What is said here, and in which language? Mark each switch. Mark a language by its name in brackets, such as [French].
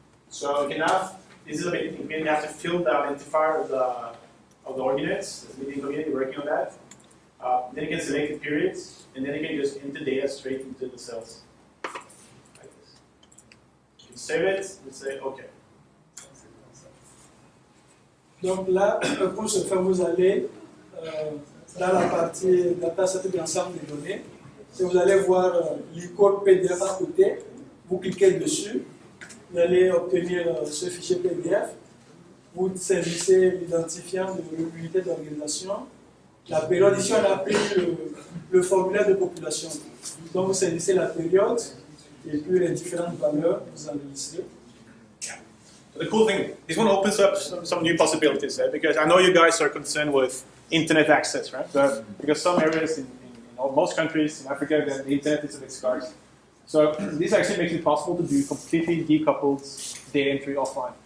[English] So you can have, this is a bit, you have to fill the identifier of the ordinates, the meeting community working on that. Then you can select the periods, and then you can just enter data straight into the cells. Like this. You can save it and say OK. [French] Donc là, pour ce faire, vous allez dans la partie dataset de l'ensemble des données. Et vous allez voir l'icône PDF à côté. Vous cliquez dessus. Vous allez obtenir ce fichier PDF. Vous saisissez l'identifiant de l'unité d'organisation. La période, ici on a pris le formulaire de population. Donc vous saisissez la période et puis les différentes valeurs, vous enregistrez. [English] The cool thing, this one opens up some new possibilities, because I know you guys are concerned with internet access, right? But because some areas in most countries in Africa, the internet is a bit scarce. So this actually makes it possible to do completely decoupled data entry offline.